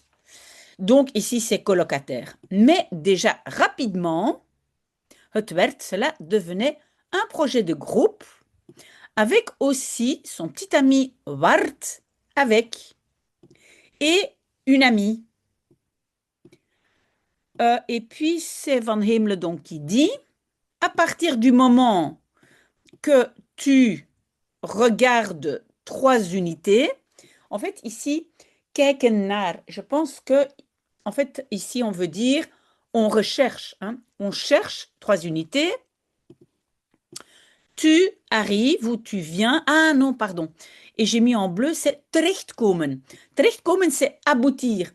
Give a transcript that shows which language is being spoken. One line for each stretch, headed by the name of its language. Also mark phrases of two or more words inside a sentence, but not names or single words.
French: Donc ici, c'est colocataire. Mais déjà rapidement, cela devenait un projet de groupe avec aussi son petit ami Wart avec et une amie. Et puis c'est Van Hemelen donc qui dit, à partir du moment que tu regardes 3 unités, en fait ici,
Dutch: kijken naar,
French: je pense que en fait ici on veut dire on recherche, hein, on cherche 3 unités. Tu arrives ou tu viens. Ah non, pardon. Et j'ai mis en bleu, c'est terechtkomen. Terechtkomen, c'est aboutir.